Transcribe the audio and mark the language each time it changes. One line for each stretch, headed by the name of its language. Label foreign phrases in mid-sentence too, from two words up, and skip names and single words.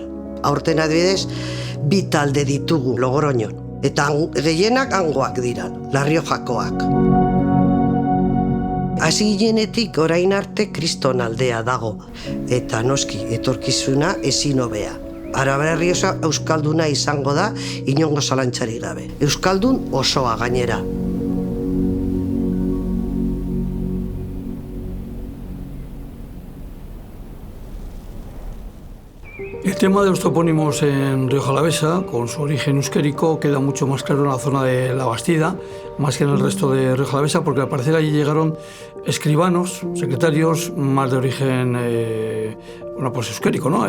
Basque: Aurten adibidez, 2 talde ditugu Logroñon, eta gehienak hangoak dira, La Riojakoak. Hasi ginenetik orain arte Kriston aldea dago, eta noski etorkizuna ezin hobea. Arabera Errioxa euskalduna izango da, inongo zalantzarik gabe. Euskaldun osoa gainera.
Spanish: El tema de los topónimos en Rioja Alavesa, con su origen euskérico, queda mucho más claro en la zona de La Bastida, más que en el resto de Rioja Alavesa, porque al parecer allí llegaron escribanos, secretarios, más de origen euskérico, ¿no?